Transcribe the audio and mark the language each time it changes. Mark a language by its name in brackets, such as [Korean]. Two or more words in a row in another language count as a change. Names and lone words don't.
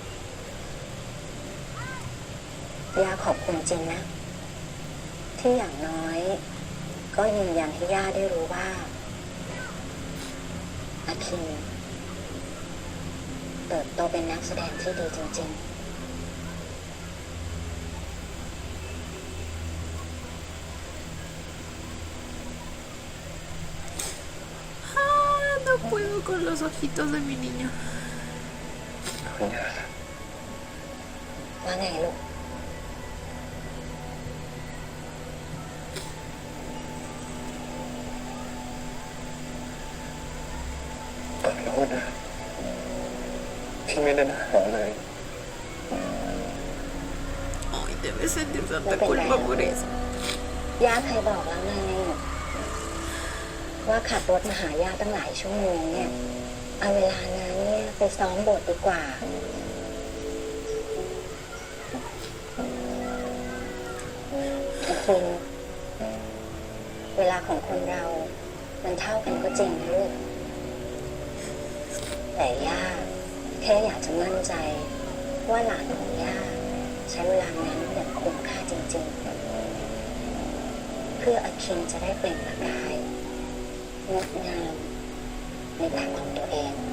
[Thai] ย่าขอบคุณจริงนะ ที่อย่างน้อย ก็ยืนยันให้ย่าได้รู้ว่าอาคินเติบโตเป็นนักแสดงที่ดีจริง ๆ [Spanish] No puedo con los ojitos de mi niño. [Thai] คุณย่าครับ ว่าไงลูก ขอโทษนะที่ไม่ได้หาเลย [Spanish] Ay, debe sentir tanta culpa por eso. [Thai] ย่าเคยบอกแล้วไงว่าขับรถมาหาย่าตั้งหลายชั่วโมงเนี่ย เอาเวลานั้นเนี่ยไปซ้อมบทดีกว่า คุณเวลาของคนเรา มันเท่ากันก็จริงนะลูก แต่ย่าแค่อยากจะมั่นใจ ว่าหลานของย่าใช้เวลานั้นอย่างคุ้มค่าจริงๆ เพื่ออาคินจะได้เปล่งประกายงดงามในแบบของตัวเอง